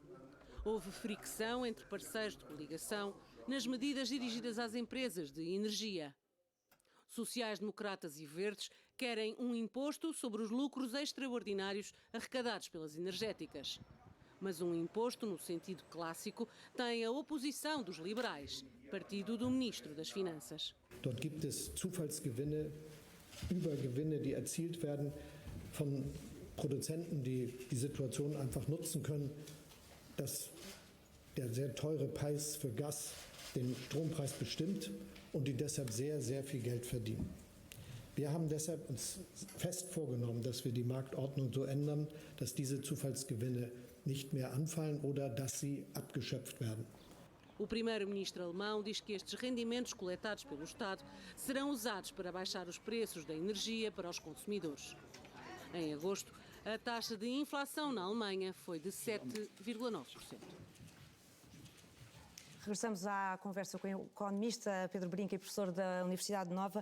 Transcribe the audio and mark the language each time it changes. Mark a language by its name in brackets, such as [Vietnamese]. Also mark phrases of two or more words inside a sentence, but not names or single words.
[Portuguese] Houve fricção entre parceiros de coligação nas medidas dirigidas às empresas de energia. Sociais-democratas e verdes querem um imposto sobre os lucros extraordinários arrecadados pelas energéticas. Mas um imposto, no sentido clássico, tem a oposição dos liberais, partido do Ministro das Finanças. [German] Dort gibt es Zufallsgewinne, Übergewinne, die erzielt werden von Produzenten, die die Situation einfach nutzen können, dass der sehr teure Preis für Gas den Strompreis bestimmt und die deshalb sehr, sehr viel Geld verdienen. Wir haben deshalb uns fest vorgenommen, dass wir die Marktordnung so ändern, dass diese Zufallsgewinne nicht mehr anfallen oder dass sie abgeschöpft werden. [Portuguese] O primeiro-ministro alemão diz que estes rendimentos coletados pelo Estado serão usados para baixar os preços da energia para os consumidores. Em agosto, a taxa de inflação na Alemanha foi de 7,9%. Regressamos à conversa com o economista Pedro Brinca e professor da Universidade Nova.